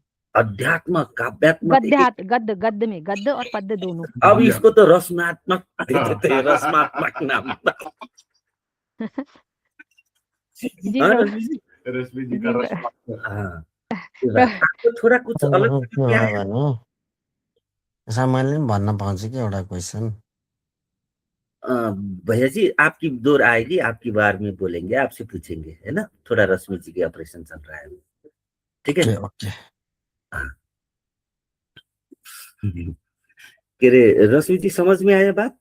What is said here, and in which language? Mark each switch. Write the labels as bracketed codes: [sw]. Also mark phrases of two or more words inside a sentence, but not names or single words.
[hi] अध्यात्मक, काव्यात्मक गद्य में गद्य और पद्य दोनों। अब इसको तो रचनात्मक दे देते हैं, रचनात्मक नाम। जी हाँ, प्रभु। रश्मि जी। रश्मि जी का जी रश्मि। हाँ, आपको थोड़ा कुछ अलग लगा क्या है? [ne] भन्नु सामान्य पनि भन्न पाउँछु कि एउटा क्वेसन। [hi] अ, भैया जी, आपकी दौर आएगी, आपकी बार में बोलेंगे, आपसे पूछेंगे, है ना। थोड़ा रश्मि जी के ऑपरेशन चल रहा है, ठीक है। [en] ओके ओके। [hi] हाँ। कह रहे रश्मि जी, समझ में आया बात?